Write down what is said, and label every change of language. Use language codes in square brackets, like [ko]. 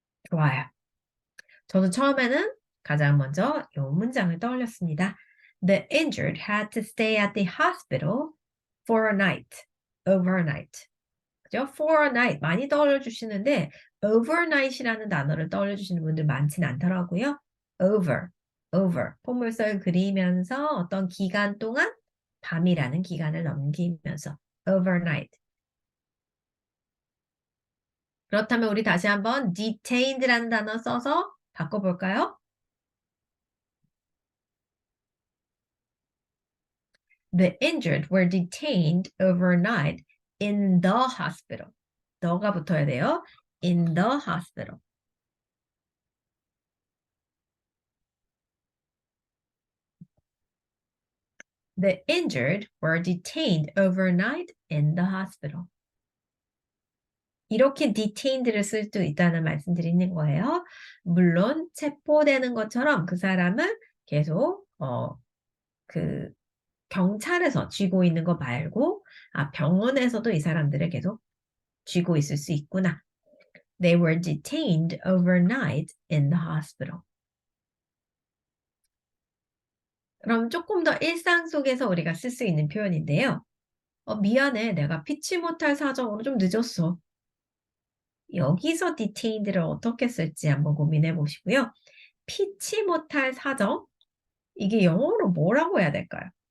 [ko] 좋아요. 저도 처음에는 가장 먼저 이 문장을 떠올렸습니다. [en] The injured had to stay at the hospital for a night, overnight. [ko] 그죠? For a night 많이 떠올려 주시는데 overnight이라는 단어를 떠올려 주시는 분들 많진 않더라고요. over 포물선을 그리면서 어떤 기간 동안 밤이라는 기간을 넘기면서 overnight. 그렇다면 우리 다시 한번 detained라는 단어 써서 바꿔볼까요? [en] The injured were detained overnight in the hospital. [ko] 너가 붙어야 돼요. [en] In the hospital. The injured were detained overnight in the hospital. [ko] 이렇게 detained를 쓸 수 있다는 말씀드리는 거예요. 물론 체포되는 것처럼 그 사람은 계속 그 경찰에서 쥐고 있는 거 말고 병원에서도 이 사람들을 계속 쥐고 있을 수 있구나. [en] They were detained overnight in the hospital. [ko] 그럼 조금 더 일상 속에서 우리가 쓸 수 있는 표현인데요. 미안해. 내가 피치 못할 사정으로 좀 늦었어. 여기서 detained를 어떻게 쓸지 한번 고민해 보시고요. 피치 못할 사정, 이게 영어로 뭐라고 해야 될까요?